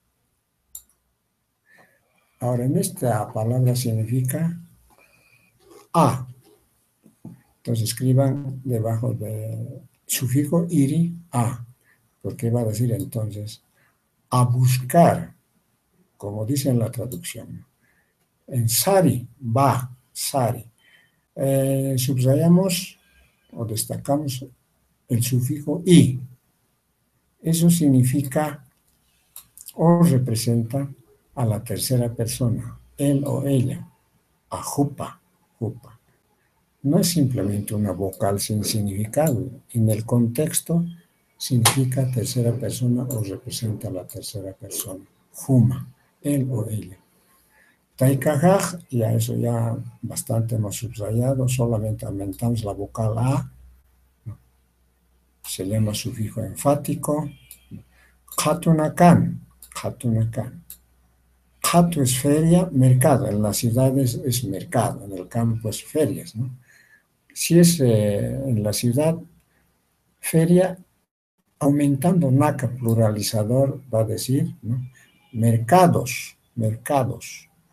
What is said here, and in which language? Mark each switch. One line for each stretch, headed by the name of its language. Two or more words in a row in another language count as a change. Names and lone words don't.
Spanish: Ahora en esta palabra significa a. Entonces escriban debajo del sufijo iri a, porque va a decir entonces a buscar, como dice en la traducción. En sari, va, sari. Subrayamos o destacamos el sufijo i. Eso significa o representa a la tercera persona, él o ella, a
Aymara: jupa, jupa.
Spanish: No es simplemente una vocal sin significado. En el contexto significa tercera persona o representa a la tercera persona. Juma, él o ella. Taikajaj, ya eso ya bastante más subrayado, solamente aumentamos la vocal a, se llama sufijo enfático.
Aymara: Khatunakan, khatunakan.
Spanish: Khatu es feria, mercado, en las ciudades es mercado, en el campo es ferias, ¿no? Si es en la ciudad, feria, aumentando naka pluralizador, va a decir, ¿no? Mercados, mercados.